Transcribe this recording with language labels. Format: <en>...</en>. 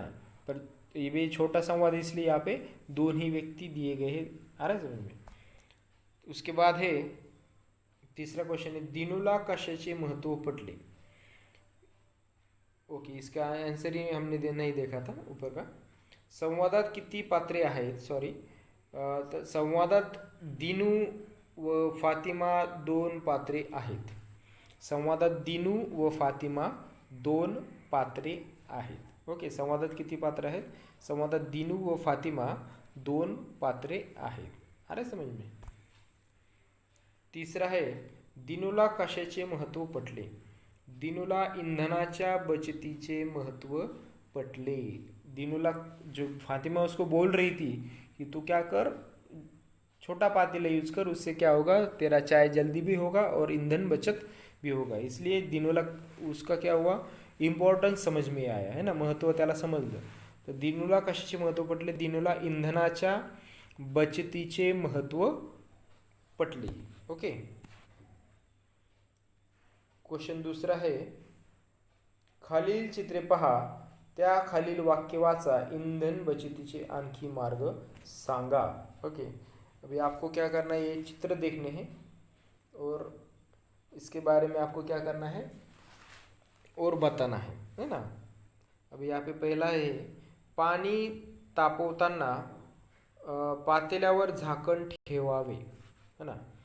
<hi>पर ये भी छोटा संवाद इसलिए यहाँ पे दो ही व्यक्ति दिए गए हैं। आ रहा है समझ में। उसके बाद है तीसरा क्वेश्चन है,</hi> <mr>दिनूला कशाचे महत्व पटले।</mr> <hi>ओके, इसका आंसर ही हमने नहीं देखा था ऊपर का।</hi> <mr>संवादात किती पात्रे आहेत, सॉरी, तर संवादात दिनू व फातिमा दोन पात्रे आहेत। संवादात दिनू व फातिमा दोन पात्रे आहेत। ओके, संवादात किती पात्र आहेत, संवादात दिनू व फातिमा दोन पात्रे आहेत।</mr> <hi>अरे समझ में।</hi> <mr>तीसरा है, दिनूला कशाचे महत्व पटले। दिनूला इंधनाच्या बचतीचे महत्व पटले।</mr> <hi>दिनूला, जो फातिमा उसको बोल रही थी कि तू क्या कर, छोटा पातेला यूज कर, उससे क्या होगा, तेरा चाय जल्दी भी होगा और ईंधन बचत भी होगा। इसलिए दिनूला, उसका क्या हुआ, इम्पॉर्टन्स समझ में आया, है ना,</hi> <mr>महत्व त्याला समजलं। तर दिनूला कशाचे महत्व पटले, दिनूला इंधनाच्या बचतीचे महत्व पटले।</mr> <hi>ओके, क्वेश्चन दूसरा है,</hi> <mr>खालील चित्रे पहा, त्या खालील वाक्य वाचा, ईंधन बचतीचे आणखी मार्ग सांगा।</mr> <hi>ओके, अभी आपको क्या करना है, ये चित्र देखने हैं और इसके बारे में आपको क्या करना है और बताना है ना। अभी यहाँ पे पहला है,</hi> <mr>पाणी तापवताना पातेल्यावर झाकण ठेवावे,</mr> <hi>है ना।</hi>